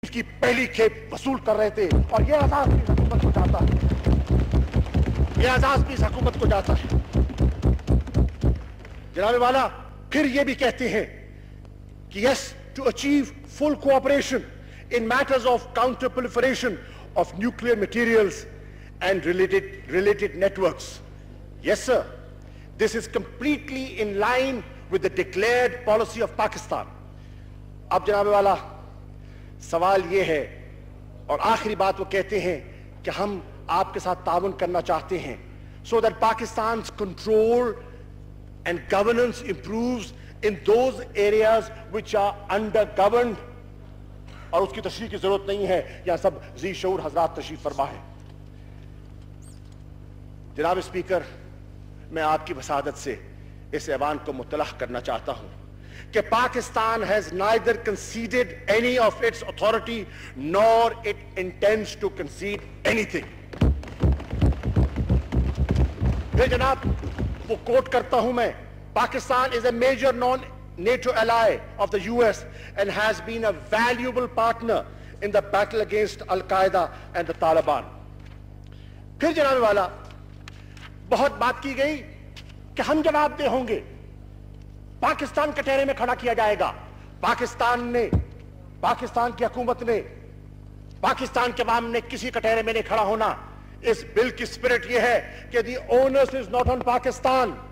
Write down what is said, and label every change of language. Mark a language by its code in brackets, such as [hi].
[ur] کی پہلی کھیپ وصول کر رہے تھے اور یہ اعزاز بھی حکومت کو جاتا ہے، یہ اعزاز بھی حکومت کو جاتا ہے۔ جناب والا پھر یہ بھی کہتے ہیں کہ [en] yes to achieve full cooperation in matters of counter proliferation of nuclear materials and related networks. Yes sir, this is completely in line with the declared policy of Pakistan. [ur] اب جناب والا سوال یہ ہے اور آخری بات وہ کہتے ہیں کہ ہم آپ کے ساتھ تعاون کرنا چاہتے ہیں [en] so that Pakistan's control and governance improves in those areas which are undergoverned. [ur] اور اس کی تشریح کی ضرورت نہیں ہے، یہاں سب ذی شعور حضرات تشریف فرما ہے۔ جناب اسپیکر، میں آپ کی وسادت سے اس ایوان کو مطلع کرنا چاہتا ہوں کہ Pakistan [en] has neither conceded any of its authority nor it intends to concede anything. [ur] پھر جناب وہ کوٹ کرتا ہوں میں، [en] Pakistan is a major non-NATO ally of the US and has been a valuable partner in the battle against Al-Qaeda and the Taliban. [ur] پھر جناب والا بہت بات کی گئی کہ ہم جواب دہ ہوں گے، پاکستان کٹہرے میں کھڑا کیا جائے گا۔ پاکستان کی حکومت نے، پاکستان کے عوام نے کسی کٹہرے میں نہیں کھڑا ہونا۔ اس بل کی سپرٹ یہ ہے کہ [en] the onus is not on Pakistan.